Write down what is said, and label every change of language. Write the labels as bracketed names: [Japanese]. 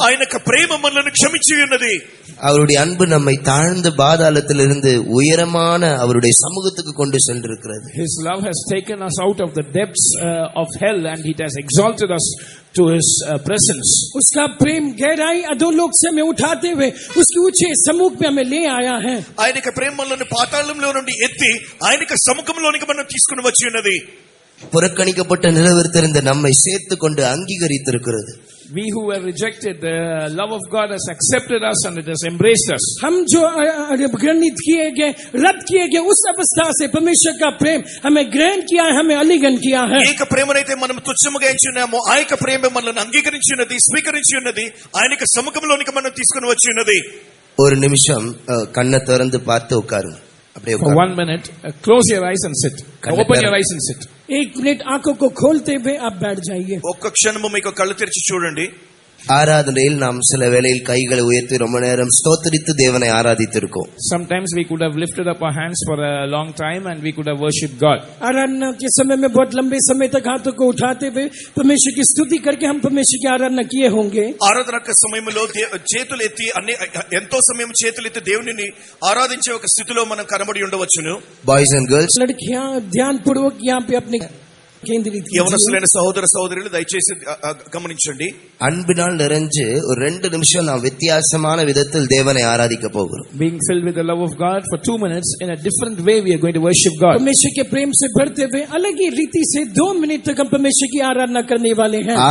[Telugu] ఆయన యొక్క ప్రేమ మనల్ని క్షమించి ఉన్నది. [Tamil] அவருடைய அன்பு நம்மை தாழ்ந்த பாதாளத்திலிருந்து உயரமான அவருடைய சமூகத்துக்கு கொண்டு சென்றிருக்கிறது. [English] His love has taken us out of the depths of hell and it has exalted us to his presence. [Hindi] उसका प्रेम गहराई अधोलोक से हमें उठाते हुए उसके ऊंचे सम्मुख में हमें ले आया है. [Telugu] ఆయన యొక్క ప్రేమ మనల్ని పాతాళంలో నుండి ఎత్తి ఆయన యొక్క సముఖంలోనికి మనం తీసుకుని వచ్చి ఉన్నది. [Tamil] புறக்கணிக்கப்பட்ட நிலவரத்திலிருந்து நம்மை சேர்த்து கொண்டு அங்கீகரித்திருக்கிறது. [English] We who were rejected, the love of God has accepted us and it has embraced us. [Hindi] हम जो घृणित किए गए, रद्द किए गए उस अवस्था से परमेश्वर का प्रेम हमें ग्रहण किया है, हमें अलिंगन किया है. [Telugu] ఏక ప్రేమనైతే మనం తుచ్చముగా ఎంచున్నామో ఆ యొక్క ప్రేమ మనల్ని అంగీకరించి ఉన్నది, స్వీకరించి ఉన్నది, ఆయన యొక్క సముఖంలోనికి మనం తీసుకుని వచ్చి ఉన్నది. [Tamil] ஒரு நிமிஷம் கண்ணை திறந்து பார்த்து உட்காருங்க. அப்படியே [English] For 1 minute, close your eyes and sit. Open your eyes and sit. [Hindi] एक मिनट आंखों को खोलते हुए आप बैठ जाइए. [Telugu] ఒక్క క్షణము మీకు కళ్ళు తెరిచి చూడండి. [Tamil] ஆராதனையில் நாம் சில வேளையில் கைகளை உயர்த்தி ரொம்ப நேரம் ஸ்தோத்திரித்து தேவனை ஆராதித்திருக்கோம். [English] Sometimes we could have lifted up our hands for a long time and we could have worshipped God. [Hindi] आराधना के समय में बहुत लंबे समय तक हाथों को उठाते हुए परमेश्वर की स्तुति करके हम परमेश्वर की आराधना किए होंगे. [Telugu] ఆరాధన సమయంలో చేతులెత్తి ఎంతో సమయం చేతులెత్తి దేవునిని ఆరాధించే ఒక స్థితిలో మనం కనబడి ఉండవచ్చును. [English] boys and girls, [Hindi] लड़कियां ध्यान पूर्वक यहाँ पे अपने केंद्रित कीजिए. [Telugu] యవనస్తులైన సహోదర సహోదరులు దయచేసి గమనించండి. [Tamil] அன்பினால் நிறைஞ்சு ஒரு 2 நிமிஷம் நாம் வித்தியாசமான விதத்தில் தேவனை ஆராதிக்க போகிறோம். [English] Being filled with the love of God for 2 minutes in a different way we are going to worship God. [Hindi] परमेश्वर के प्रेम से भरते हुए अलग ही रीति से 2 मिनट तक हम परमेश्वर की आराधना करने वाले हैं.